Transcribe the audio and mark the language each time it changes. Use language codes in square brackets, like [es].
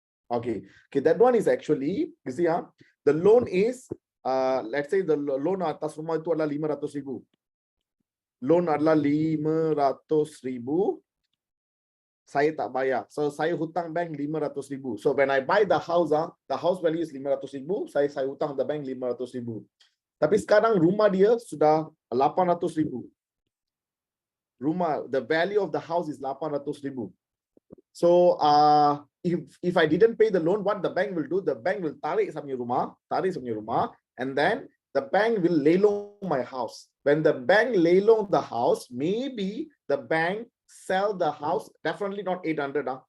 [en] Okay, that one is actually, you see, the loan is, let's say the loan [ms] atas rumah itu adalah [en] 500,000. [ms] Loan adalah 500,000. Saya tak bayar. So, saya hutang bank 500,000. [en] So, when I buy the house, the house value is 500,000. [ms] Saya hutang the bank 500,000. Tapi sekarang rumah dia sudah 800,000. [en] Rumah, the value of the house is 800,000. So, if I didn't pay the loan, what the bank will do? The bank will [ms] tarik sa punya rumah, [en] and then the bank will lelong my house. When the bank lelong the house, maybe the bank sell the house, definitely not 800.